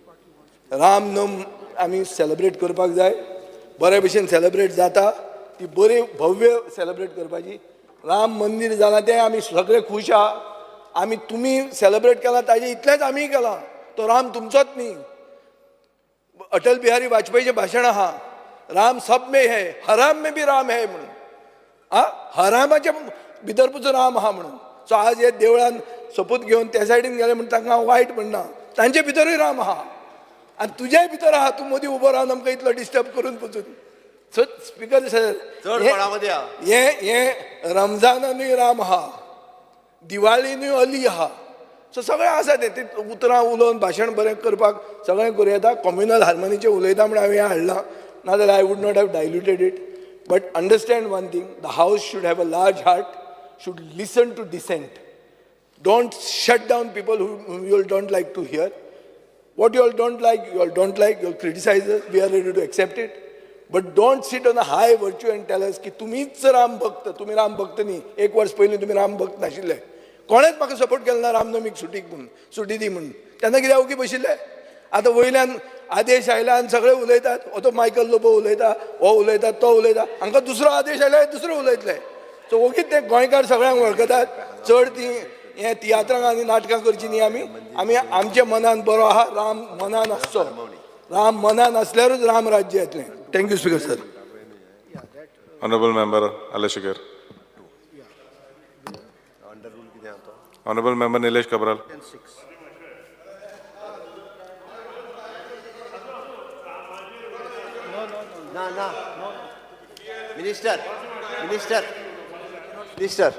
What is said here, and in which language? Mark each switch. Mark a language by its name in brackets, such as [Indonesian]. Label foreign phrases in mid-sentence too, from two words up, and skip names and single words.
[Konkani] रामनम आमी सेलिब्रेट करपाक जाय. बरे भशेन सेलिब्रेट जाता ती बरी भव्य सेलिब्रेट करपाची. राम मंदिर जालां तें आमी सगळे खूश आहा. आमी तुमी सेलिब्रेट केलां ताजें इतलेंच आमीय केलां. तो राम तुमचोच न्ही. अटल बिहारी वाजपेयीचें भाशण आहा [Hindi] राम सब में है हराम में भी राम है [Konkani] म्हणून हरामाच्या भितर पुजो राम आहा म्हणून. सो आज हे देवळान सोपूत घेवन त्या सायडीन गेले म्हणून तांकां हांव वायट म्हणना, तांचे भितरूय राम आहा आनी तुज्याय भितर आहा. तूं मदीं उबो रावन आमकां इतलो डिस्टर्ब करून पचून. सो स्पिकर सर हे रमजानानूय राम आहा, दिवाळीनूय अली आहा. सो सगळें आसा ते उतरां उलोवन भाशण बरें करपाक सगळें करूं येता. कम्युनल हार्मोनीचें उलयता म्हण हांवें हाडलां, नाजाल्यार [English] I would not have diluted it. But understand one thing, the House should have a large heart, should listen to dissent. Don't shut down people whom you all don't like to hear. What you all don't like, you all don't like, you all criticize us, we are ready to accept it. But don't sit on a high virtue and tell us [Konkani] की तुम्हीच राम भक्त, तुम्ही राम भक्त न्ही. 1 वर्ष पयलीं तुम्ही राम भक्त नाशिल्ले. कोणेच म्हाका सपोर्ट केलो ना रामनवमीक सुटी दी म्हणून. तेन्ना कित्याक ओगी बशिल्ले. आतां वयल्यान आदेश आयला आनी सगळे उलयतात. तो मायकल लोबो उलयता, हो उलयता, तो उलयता. हांकां दुसरो आदेश आयला दुसरो उलयतले. सो ओगीच ते गोंयकार सगळ्यांक वळखतात. चड ती हे तियात्रां आनी नाटकां करची न्ही. आमी आमच्या मनान बरो आहा, राम मनान आसचो. राम मनान असल्यारूच राम राज्य येतलें. [English] Thank you Speaker Sir. Honorable Member Alashikar. Honorable Member Nilesh Kabral. Minister.